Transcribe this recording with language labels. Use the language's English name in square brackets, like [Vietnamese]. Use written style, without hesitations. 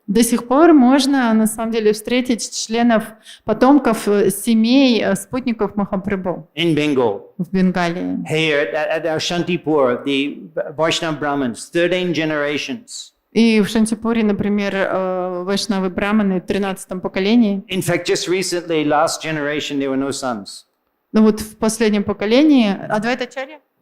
[Russian] До сих пор можно, на самом деле, встретить членов, потомков семей, спутников Махапрабху [English] In Bengal. [Russian] в Бенгалии. [English] Here at our Shantipur, the Vaishnava Brahmins, 13 generations. [Russian] И в Шантипуре, например, вайшнавы браманы в 13-м поколении. [English] In fact, just recently, last generation, there were no sons. [Russian] Ну вот в последнем поколении Адвайта-чарья,